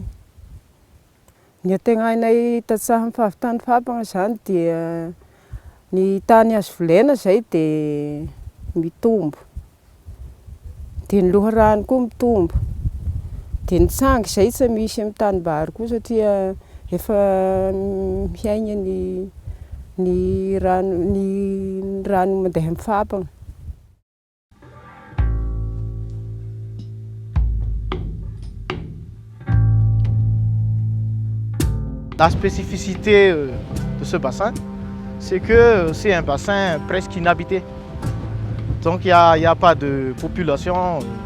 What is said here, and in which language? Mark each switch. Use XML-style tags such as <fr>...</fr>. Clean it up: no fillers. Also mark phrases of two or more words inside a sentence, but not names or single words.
<mg>Ny antenainay tantsaha ny fahavitany fabana zany dia ny tany azo volaina izay dia mitombo. Dia ny loharano koa mitombo. Dia ny tsangy izay tsy misy amin'ny tanimbary koa satria efa miaina ny rano mandeha amin'ny fabana.</mg> <fr>La spécificité de ce bassin, c'est que c'est un bassin presque inhabité. Donc il n'y a pas de population.</fr>